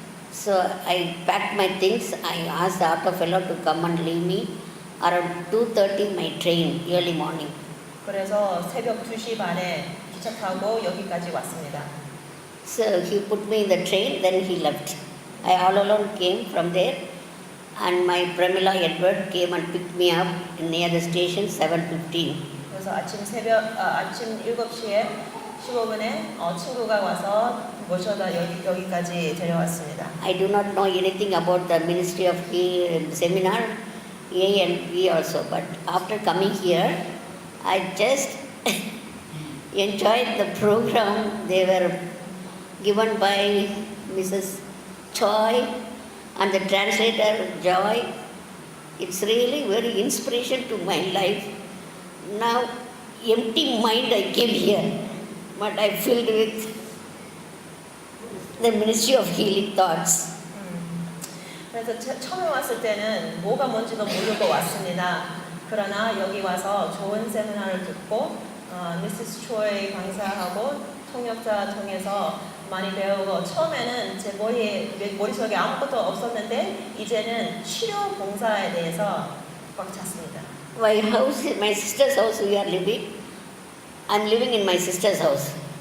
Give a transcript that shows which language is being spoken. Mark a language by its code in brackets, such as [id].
[en] So I packed my things, I asked the auto fellow to come and leave me around 2:30 my train, early morning. [ko] 그래서 새벽 2시 반에 기차 타고 여기까지 왔습니다. [en] So he put me in the train, then he left. I all alone came from there, and my Pramila Edward came and picked me up near the station 7:15. [ko] 그래서 아침 7시에 15분에 친구가 와서 모셔다 여기까지 데려왔습니다. [en] I do not know anything about the Ministry of Seminar, A and B also, but after coming here, I just enjoyed the program. They were given by Mrs. Choi and the translator Joy. It's really very inspiration to my life. Now, empty mind I came here, but I filled with the Ministry of Healing Thoughts. [ko] 그래서 처음에 왔을 때는 뭐가 뭔지도 모르고 왔습니다. 그러나 여기 와서 좋은 세미나를 듣고 미시스 초이 강사하고 통역자 통해서 많이 배우고 처음에는 제 머릿속에 아무것도 없었는데 이제는 치료 봉사에 대해서 꽉 찼습니다. [en] My house, my sister's house we are living. I'm living in my sister's house.